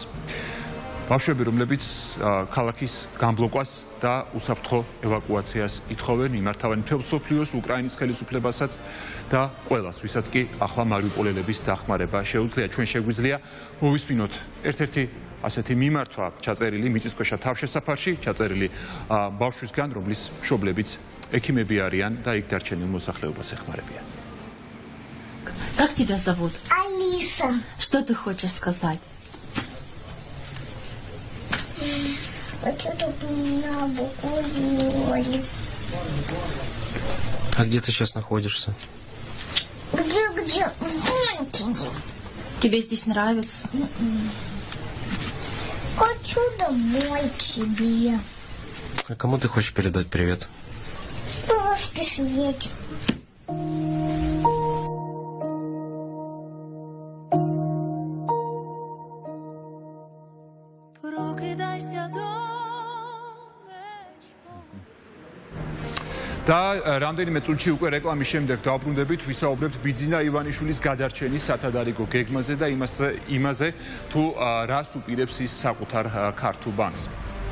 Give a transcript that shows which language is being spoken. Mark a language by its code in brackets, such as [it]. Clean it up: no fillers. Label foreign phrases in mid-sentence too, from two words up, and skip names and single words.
[ka] ბავშვები, რომლებიც ქალაქის გამბლოკვას და უსაფრთხო ევაკუაციას ითხოვენ, იმართავენ მთელ მსოფლიოს, უკრაინის ხელისუფლებასაც და ყველას, ვისაც კი ახლა მარიუპოლელების დახმარება შეუძლია. ჩვენ შეგვიძლია მოვისმინოთ ერთ-ერთი ასეთი მიმართვა ჩაწერილი მიწისქვეშა თავშესაფარში, ჩაწერილი ბავშვისგან, რომლის მშობლებიც ექიმები არიან და იქ დარჩენილ მოსახლეობას ეხმარებიან. [ru] Как тебя зовут? Алиса. Что ты хочешь сказать? Хочу, чтобы меня обуколили. А где ты сейчас находишься? Где? В Донкине. Тебе здесь нравится? Хочу домой к себе. А кому ты хочешь передать привет? Бабушке Свете. [ka] და რამდენიმე წუთში უკვე რეკლამის შემდეგ დავბრუნდებით, ვისაუბრებთ ბიძინა ივანიშვილის გადარჩენის სათადარიგო გეგმაზე და იმაზე, თუ რას უპირებს ის საკუთარ ქართულ ბანკს.